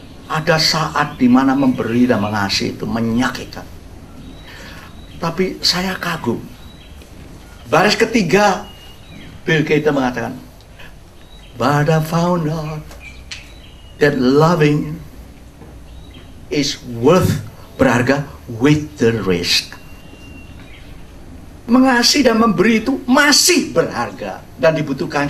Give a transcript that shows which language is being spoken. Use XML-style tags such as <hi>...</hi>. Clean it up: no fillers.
<id>Ada saat dimana memberi dan mengasihi itu menyakitkan. Tapi saya kagum. Baris ketiga, Bill Gates mengatakan,</id> <en>but I found out that loving is worth, berharga, with the risk.</en> <id>Mengasihi dan memberi itu masih berharga dan dibutuhkan.</id>